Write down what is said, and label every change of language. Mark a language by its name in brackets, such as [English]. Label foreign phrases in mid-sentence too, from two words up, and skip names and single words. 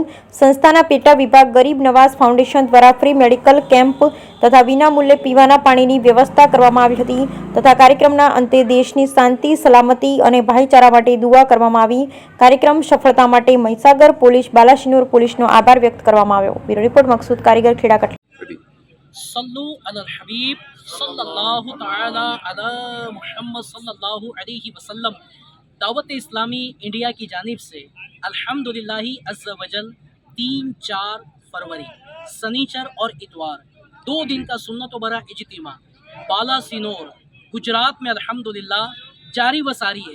[Gujarati] સંસ્થાના પેટા વિભાગ ગરીબ નવાઝ ફાઉન્ડેશન દ્વારા [English] free medical camp [Gujarati] તથા વિનામૂલ્યે પીવાના પાણીની વ્યવસ્થા કરવામાં આવી હતી તથા કાર્યક્રમના અંતે દેશની શાંતિ, સલામતી અને ભાઈચારા માટે દુઆ કરવામાં આવી। કાર્યક્રમ સફળતા માટે મહીસાગર પોલીસ, બાલાસિનોર પોલીસનો આભાર વ્યક્ત કરવામાં આવ્યો। [English] bureau report [Gujarati] મકસૂદ કારીગર, ખેડા કટલા। [Arabic] صلوا على الحبيب صلى الله تعالى على محمد صلى الله عليه وسلم. [Hindi] दावत इस्लामी इंडिया की जानिब से [Arabic] الحمد لله عز وجل [Hindi] 3-4 फरवरी सनीचर और इतवार 2 दिन का सुन्नतों भरा इज्तिमा बालासिनोर गुजरात में अल्हम्दुलिल्लाह जारी व सारी है।